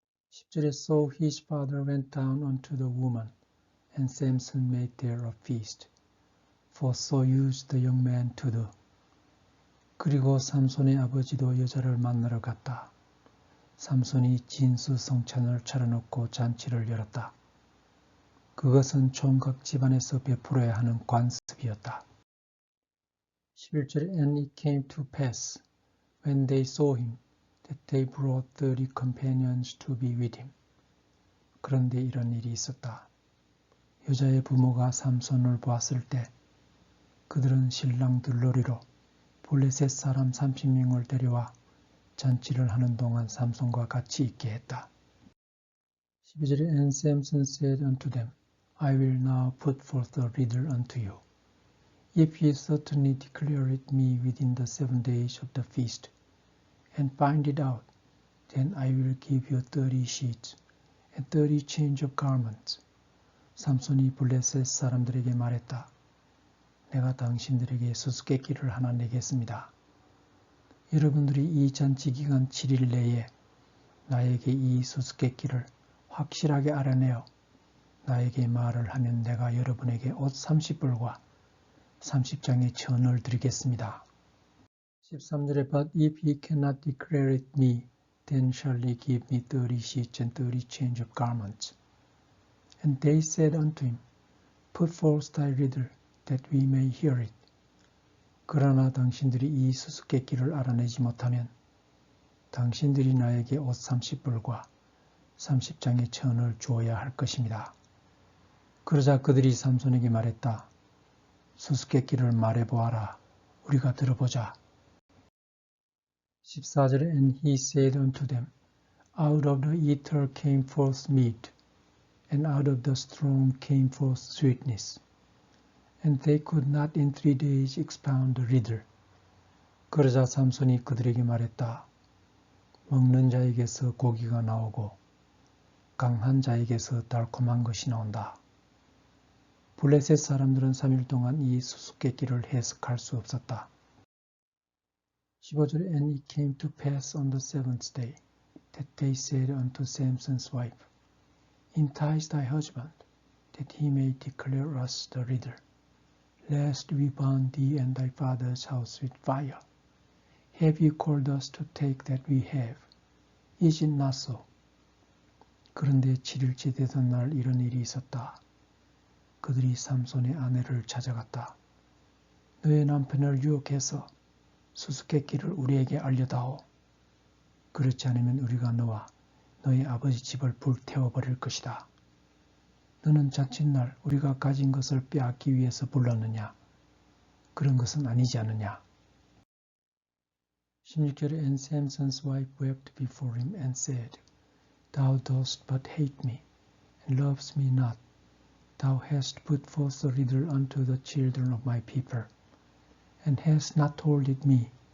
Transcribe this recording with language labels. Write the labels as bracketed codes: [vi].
[ko] 10절에 [en] So his father went down unto the woman, and Samson made there a feast, for so used the young man to do. [ko] 그리고 삼손의 아버지도 여자를 만나러 갔다. 삼손이 진수성찬을 차려놓고 잔치를 열었다. 그것은 총각 집안에서 베풀어야 하는 관습이었다. 11절 [en] And it came to pass, when they saw him, that they brought 30 companions to be with him. [ko] 그런데 이런 일이 있었다. 여자의 부모가 삼손을 보았을 때 그들은 신랑 들러리로 블레셋 사람 30명을 데려와 잔치를 하는 동안 삼손과 같이 있게 했다. 12절에 [en] And Samson said unto them, I will now put forth a riddle unto you. If ye certainly declare it me within the 7 days of the feast, and find it out, then I will give you 30 sheets and 30 change of garments. [ko] 삼손이 블레셋 사람들에게 말했다. 내가 당신들에게 수수께끼를 하나 내겠습니다. 여러분들이 이 잔치 기간 7일 내에 나에게 이 수수께끼를 확실하게 알아내어 나에게 말을 하면 내가 여러분에게 옷 30벌과 30장의 천을 드리겠습니다. 13절에 [en] But if ye cannot declare it me, then shall ye give me 30 sheets and 30 change of garments. And they said unto him, Put forth thy riddle, that we may hear it. [ko] 그러나 당신들이 이 수수께끼를 알아내지 못하면 당신들이 나에게 옷 30벌과 30장의 천을 주어야 할 것입니다. 그러자 그들이 삼손에게 말했다. 수수께끼를 말해보아라. 우리가 들어보자. 14절에 [en] And he said unto them, Out of the eater came forth meat, and out of the strong came forth sweetness. And they could not in 3 days expound the riddle. [ko] 그러자 삼손이 그들에게 말했다. 먹는 자에게서 고기가 나오고 강한 자에게서 달콤한 것이 나온다. 블레셋 사람들은 3일 동안 이 수수께끼를 해석할 수 없었다. 15절에 [en] And it came to pass on the 7th day that they said unto Samson's wife, Entice thy husband, that he may declare us the riddle, lest we burn thee and thy father's house with fire. Have you called us to take that we have? Is it not so? [ko] 그런데 7일째 되던 날 이런 일이 있었다. 그들이 삼손의 아내를 찾아갔다. 너의 남편을 유혹해서 수수께끼를 우리에게 알려다오. 그렇지 않으면 우리가 너와 너의 아버지 집을 불태워버릴 것이다. 너는 자칫날 우리가 가진 것을 빼앗기 위해서 불렀느냐? 그런 것은 아니지 않느냐? 16절에 [en] And Samson's wife wept before him and said, Thou dost but hate me, and lovest me not. Thou hast put forth a riddle unto the children of my people, and hast not told it me.